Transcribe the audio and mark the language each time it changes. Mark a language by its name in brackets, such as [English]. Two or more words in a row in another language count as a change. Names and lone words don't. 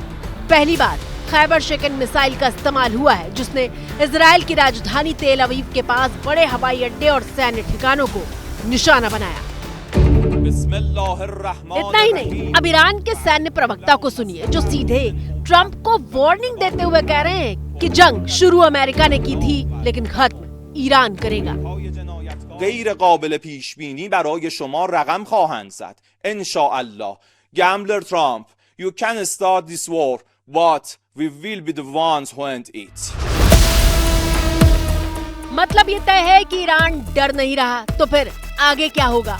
[Hindi] पहली बार खैबर शेकन मिसाइल का इस्तेमाल हुआ है, जिसने इजराइल की राजधानी तेल अवीव के पास बड़े हवाई अड्डे और सैन्य ठिकानों को निशाना बनाया। इतना ही नहीं, अब ईरान के सैन्य प्रवक्ता को सुनिए, जो सीधे ट्रंप को वार्निंग देते हुए कह रहे हैं कि जंग शुरू अमेरिका ने की थी, लेकिन खत्म ईरान करेगा। [Persian] غیر قابل پیش بینی برای شما رقم خواهند زد. [Arabic] ان شاء الله. [English] Gambler Trump, you can start this war, but we will be the ones who end it. [Hindi] मतलब ये तय है कि ईरान डर नहीं रहा, तो फिर आगे क्या होगा?